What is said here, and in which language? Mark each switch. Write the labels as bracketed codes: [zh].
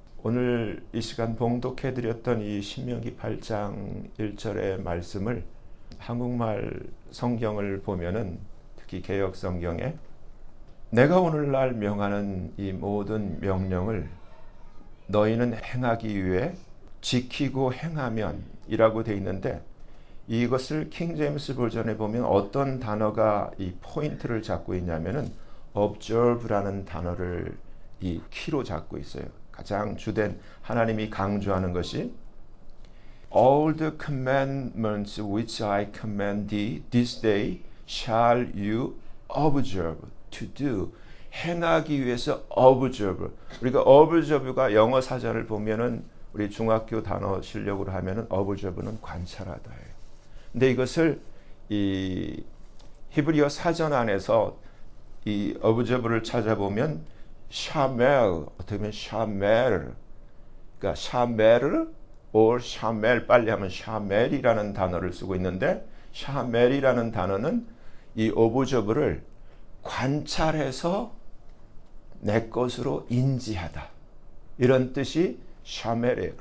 [ko] 오늘 이 시간 봉독해드렸던 이 신명기 8장 1절의 말씀을 한국말 성경을 보면은 특히 개역 성경에 내가 오늘날 명하는 이 모든 명령을 너희는 행하기 위해 지키고 행하면 이라고 되어 있는데 이것을 킹제임스 버전에 보면 어떤 단어가 이 포인트를 잡고 있냐면은 observe라는 단어를 이 키로 잡고 있어요. 가장 주된 하나님이 강조하는 것이 [en] All the commandments which I command thee this day shall you observe to do. [ko] 행하기 위해서 observe. 우리가 observe가 영어 사전을 보면은 우리 중학교 단어 실력으로 하면은 observe는 관찰하다 해요. 근데 이것을 이 히브리어 사전 안에서 이 observe를 찾아보면 샤멜, 어떻게 보면 샤멜, 그러니까 샤멜 or 샤멜, 빨리 하면 샤멜이라는 단어를 쓰고 있는데 샤멜이라는 단어는 이 observe를 관찰해서 내 것으로 인지하다 이런 뜻이 샤멜이에요.